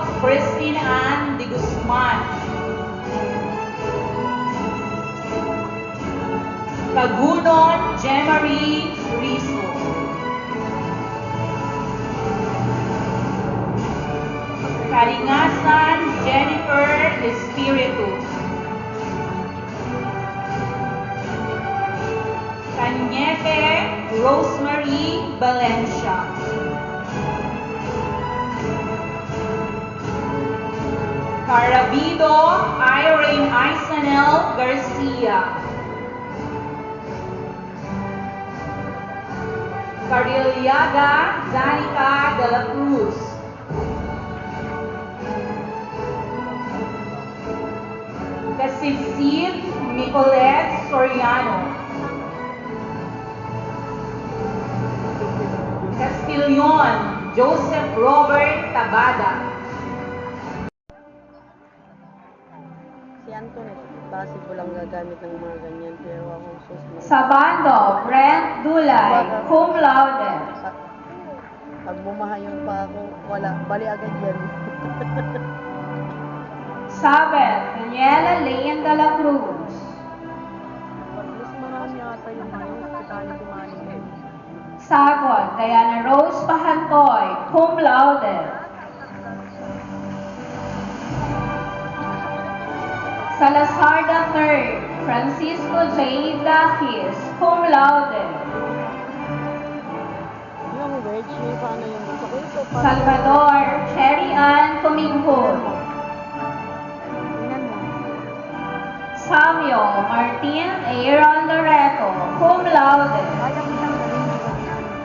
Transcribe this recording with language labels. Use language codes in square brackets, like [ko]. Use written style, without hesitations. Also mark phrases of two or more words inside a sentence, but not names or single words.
[tl] Christine Ann de Guzman. Kagunon Jemarie Rizzo. Karingasan Jennifer Espiritu. Cañete Rosemary Valencia. Carabido Irene Isanel Garcia. Carilliaga Danica de la Cruz. Casicid Nicolette Soriano. Castillon Joseph Robert Tabada. Si Antoinette, possible lang gagamit ng mga ganyan, pero ako sus. Sabando Brent Dulay, [la] cum laude. [tl] Pag bumaha yung pa ako, wala, bali agad yan. Sabet Daniela Lane de la Cruz. Mas marami ata yung mga [en] hospitality management. [tl] Sagot Diana Rose Pahantoy, [la] cum laude. [tl] Salazar III, Francisco J. Daquis, [la] cum laude. [tl] Yung wedge, yung paano yung gusto ko ito. Salvador Cherry Ann Tuminghon. Tingnan mo. Samuel Martin Aaron Loreto, [la] cum laude. [tl] Kaya mo siyang gawin ng ganyan.